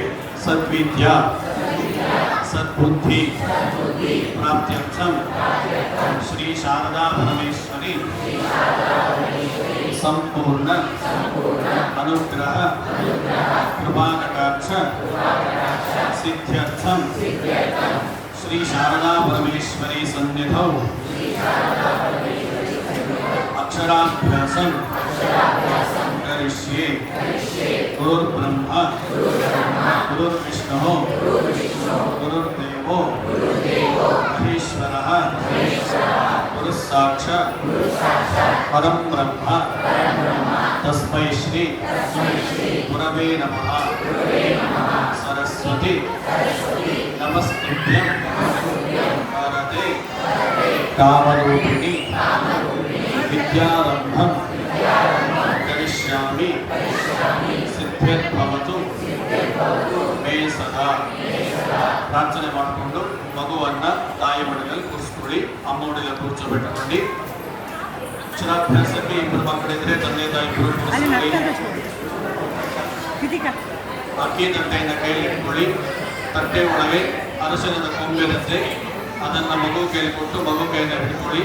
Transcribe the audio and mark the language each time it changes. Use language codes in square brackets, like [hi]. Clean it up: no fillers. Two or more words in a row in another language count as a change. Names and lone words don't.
[sa] ಸದ್ವಿದ್ಯಾ ಸದ್ಬುದ್ಧಿ ಪ್ರಾಪ್ತ್ಯರ್ಥಂ ಶ್ರೀ ಶಾರದಾ ಪರಮೇಶ್ವರಿ ಸಂಪೂರ್ಣ ಅನುಗ್ರಹ ಕೃಪಾಕಟಾಕ್ಷ ಸಿದ್ಧ್ಯರ್ಥಂ ಶ್ರೀ ಶಾರದಾ ಪರಮೇಶ್ವರಿ ಸನ್ನಿಧೌ ಅಕ್ಷರಾಭ್ಯಾಸಂ ಕರಿಷ್ಯೆ. ಗುರುರ್ಬ್ರಹ್ಮ ಗುರುರ್ವಿಷ್ಣು ಗುರುರ್ದೇವೋ ಮಹೇಶ್ವರಃ ಗುರುಸ್ಸಾಕ್ಷಾತ್ ಪರಂ ಬ್ರಹ್ಮ ತಸ್ಮೈ ಶ್ರೀ ಗುರವೇ ನಮಃ. ಸರಸ್ವತಿ ನಮಸ್ತುಭ್ಯಂ ವರದೆ ಕಾಮರೂಪಿಣಿ ವಿದ್ಯಾರಂಭಂ ಕರಿಷ್ಯಾಮಿ ಸಿದ್ಧಿರ್ಭವತು ಮೇ ಸದಾ. [kn] ಪ್ರಾರ್ಥನೆ ಮಾಡಿಕೊಂಡು ಮಗುವನ್ನ ತಾಯಿ ಮಡಿಲಲ್ಲಿ ಕೂರಿಸ್ಕೊಳ್ಳಿ. ಅಮ್ಮ ಮಡಿಲಲ್ಲಿ ಕೂರ್ಚೋಬಿಟ್ಟುಕೊಂಡು ಅಕ್ಷರಾಭ್ಯಾಸಕ್ಕೆ ಇಬ್ಬರು ಮಕ್ಕಳಿದ್ರೆ ತಂದೆ ತಾಯಿ ಇಬ್ಬರು ಕೂರಿಸ್ಕೊಳ್ಳಿ. ಅಕ್ಕಿ ತಟ್ಟೆಯಿಂದ ಕೈಯಲ್ಲಿ ಇಟ್ಕೊಳ್ಳಿ. ತಟ್ಟೆ ಒಳಗೆ ಅರಶಿನದ ಕೊಂಬಿರುತ್ತೆ, ಅದನ್ನ ಮಗು ಕೈಯಲ್ಲಿ ಕೊಟ್ಟು ಮಗು ಕೈಯಿಂದ ಹಿಡ್ಕೊಳ್ಳಿ.